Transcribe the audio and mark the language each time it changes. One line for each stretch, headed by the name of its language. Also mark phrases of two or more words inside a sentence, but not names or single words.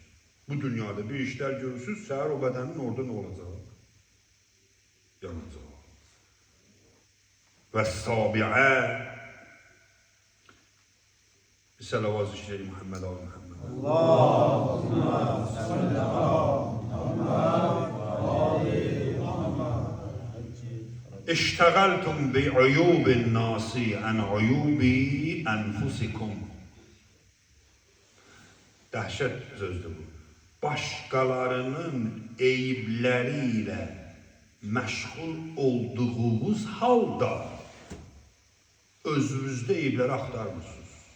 Azerbaijani: Bu dünyada bir işlər görürsünüz, səhər o bədənin orada nə olacaq? Yanacaq. Və sabiə, Salavat zikri Muhammed Ali Muhammed.
Arabic: اللهم صل على محمد وآل محمد. اشتغلتم بعيوب الناس عن عيوب أنفسكم.
Azerbaijani: Dəhşət sözdür bu. Başqalarının eyibləriyle məşğul olduğunuz halda özünüzdə eyibləri axtarmırsınız.